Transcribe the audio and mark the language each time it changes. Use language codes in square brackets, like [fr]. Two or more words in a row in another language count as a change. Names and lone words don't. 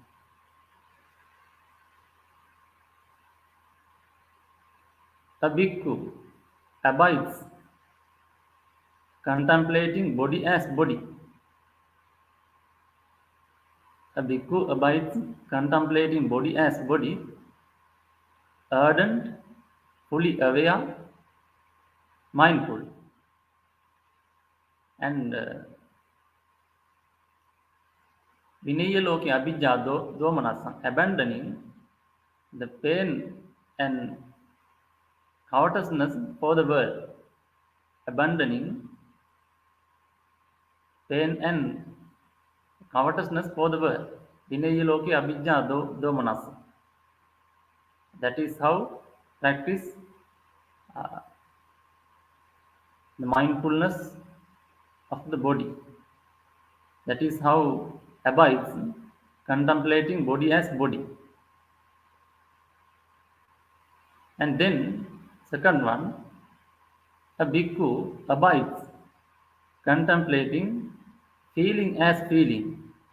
[en] A bhikkhu abides contemplating body as body. A bhikkhu abides contemplating body as body, ardent, fully aware, mindful. [pi] And vinayaloke abhijja domanasa, [en] abandoning the pain and covetousness for the world, abandoning pain and covetousness for the world. [pi] Vinayaloke abhijja domanasa. [en] That is how practice the mindfulness of the body. That is how abides contemplating body as body. And then, second one, a bhikkhu abides contemplating feeling as feeling.